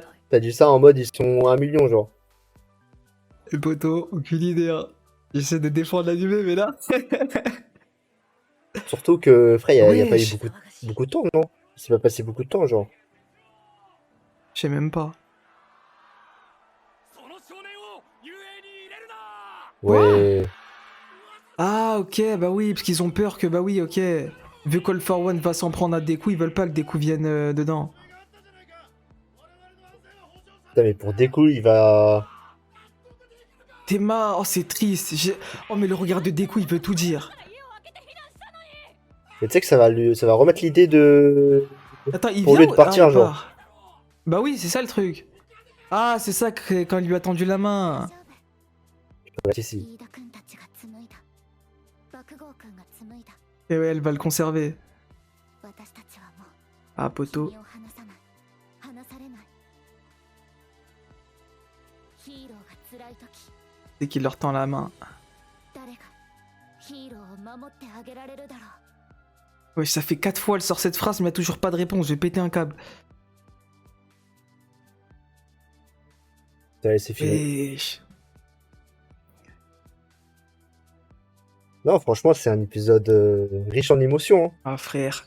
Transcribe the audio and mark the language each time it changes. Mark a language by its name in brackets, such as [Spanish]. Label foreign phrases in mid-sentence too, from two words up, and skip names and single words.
[French] T'as dit ça en mode ils sont 1 million genre. Et Poto, aucune idée, hein. J'essaie de défendre l'animé, mais là... Surtout que frère, y a pas eu Wesh. beaucoup de temps non. Il s'est pas passé beaucoup de temps genre. Je sais même pas. [Japanese] その少年を遊泳に入れるな [French] Ouais. Ah, ok, bah oui, parce qu'ils ont peur que, bah oui, ok. Vu qu'All for One va s'en prendre à Deku, ils veulent pas que Deku vienne dedans. Putain mais pour Deku il va... Théma, oh c'est triste. Oh mais le regard de Deku, il veut tout dire. Mais tu sais que ça va remettre l'idée de... Attends, il Pour vient lui de partir, il genre. part. Bah oui, c'est ça le truc. Ah, c'est ça que quand il lui a tendu la main. Ouais, si. [Japanese] 飯田君たちが紡いだ爆豪君が紡いだ [French] Et ouais, elle va le conserver. [Japanese] 私たちはもう [French] Ah, poteau. [Japanese] 君を離さない離されないヒーローが辛い時 [French] Dès qu'il leur tend la main. [Japanese] 誰がヒーローを守ってあげられるだろう [French] Ouais, ça fait 4 fois, elle sort cette phrase, mais il y a toujours pas de réponse. Je vais péter un câble. Allez, c'est fini. Et... Non, franchement, c'est un épisode riche en émotions. Hein. Ah, frère.